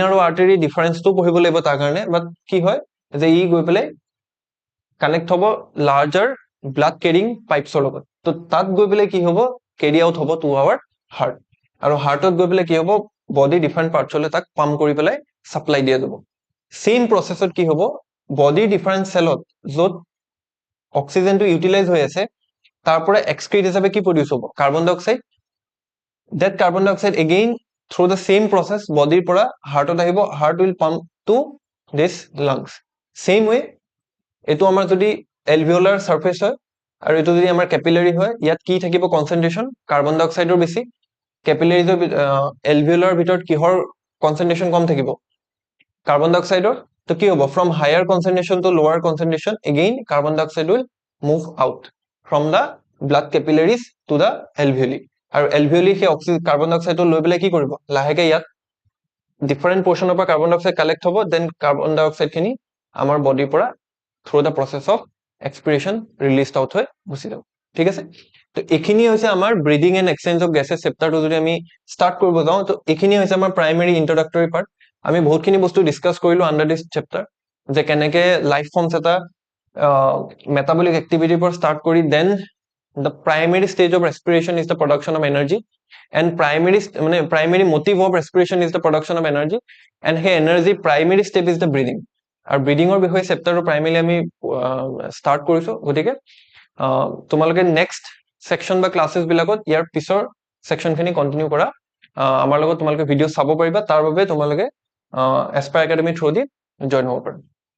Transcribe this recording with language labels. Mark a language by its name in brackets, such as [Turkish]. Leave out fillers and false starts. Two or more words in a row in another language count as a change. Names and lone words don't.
[Assamese] আৰু [English] artery differenceটো [Assamese] পঢ়িব লাগিব তাৰ কাৰণে বাট কি হয় যে ই গৈ পেলাই কানেক্ট হ'ব [English] larger blood carrying pipesৰ [Assamese] লগত তো তাত গৈ পেলাই কি হ'ব [English] carry out [Assamese] হ'ব [English] to our heart [Assamese] আৰু হাৰ্টত গৈ পেলাই কি হ'ব [English] body different partsলৈ [Assamese] তাক পাম্প কৰি পেলাই সাপ্লাই দিয়া যাব [English] same processত [Assamese] কি হ'ব [English] body different cellত [Assamese] য'ত অক্সিজেনটো ইউটিলাইজ হৈ আছে তাৰ পৰা এক্সক্ৰিট হিচাপে কি প্ৰডিউস হ'ব [English] carbon dioxide that carbon dioxide again through the same process body [Assamese] পৰা হাৰ্টত আহিব [English] heart will pump to this lungs same way [Assamese] এটো আমাৰ যদি [English] alveolar surface [Assamese] হয় আৰু এটো যদি আমাৰ capillary হয় ইয়াত কি থাকিব [English] concentration carbon dioxide [Assamese] ৰ বেছি [English] capillaries alveolar [Assamese] ভিতৰত কিহৰ concentration কম থাকিব [English] carbon dioxide [Assamese] ৰ তো কি হ'ব [English] from higher concentration to lower concentration again carbon dioxide will move out from the blood capillaries to the alveoli [Assamese] আৰু alveoli হে [English] oxygen carbon dioxideটো [Assamese] লৈ পেলাই কি কৰিব লাহেকে ইয়াত [English] different portionৰ পৰা carbon dioxide collect [Assamese] হ'ব [English] then carbon dioxide [Assamese] খিনি আমাৰ বডিৰ পৰা [English] through the process of expiration released out [Assamese] হৈ গুচি যাব ঠিক আছে তো এখিনি হৈছে আমাৰ [English] breathing and exchange of gases chapterটো [Assamese] যদি আমি স্টাৰ্ট কৰিব যাওঁ তো এখিনি হৈছে আমাৰ [English] primary introductory part [Assamese] আমি বহুতখিনি বস্তু ডিসকাস কৰিলো [English] under this chapter [Assamese] যে [English] কেনেকে life forms এটা metabolic activityৰ [Assamese] পৰা স্টাৰ্ট কৰি [English] দেন the primary stage of respiration is the production of energy and primary motive of respiration is the production of energy and hey energy primary step is the breathing [Assamese] আৰু breathing ৰ বিষয়ে [English] chapter primarily [Assamese] আমি স্টাৰ্ট কৰিছো গতিকে তোমালোকে [English] next section [Assamese] বা ক্লাसेस বিলাকত ইয়াৰ পিছৰ সেকশনখিনি কন্টিনিউ কৰা আমাৰ লগত তোমালোকে ভিডিও চাব পাৰিবা তাৰ বাবে তোমালোকে এস্পায়াৰ একাডেমি [English] through the [Assamese] জয়েন হ'ব পাৰা